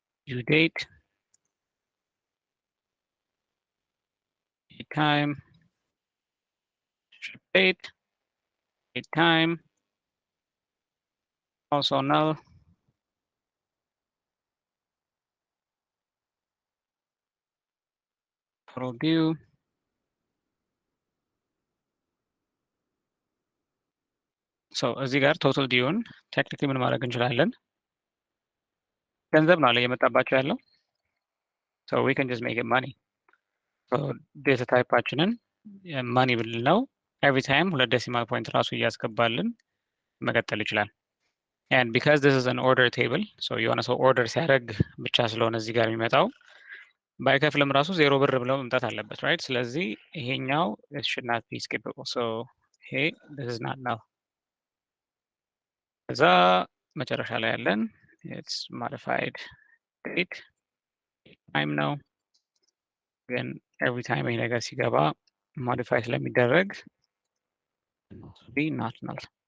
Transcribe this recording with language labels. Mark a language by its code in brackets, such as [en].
[en] due date time ship date time also null total due so እዚህ ጋር total due [am] ቴክኒካሊ ምን ማድረግ እንችላለን? ገንዘብ ነው ላይ የመጣባቸው ያለው [en] so we can just make it money. [am] so data typeአችንን money ብል ነው every time ሁለት decimal point ራሱ እያስገባልን መቀጠል ይችላል። [en] and because this is an order table [am] so የሆነ ሰው order ሲያደርግ ብቻ ስለሆነ እዚህ ጋር የሚመጣው ባይከፍልም ራሱ 0 ብር ብለው መምጣት አለበት right? ስለዚህ ይሄኛው [en] it should not be skippable. so hey this is not null. [am] እዛ መጨረሻ ላይ ያለን [en] it's modified date time [am] ነው ግን every time ይሄ ነገር ሲገባ modify ስለሚደረግ [en] be not null.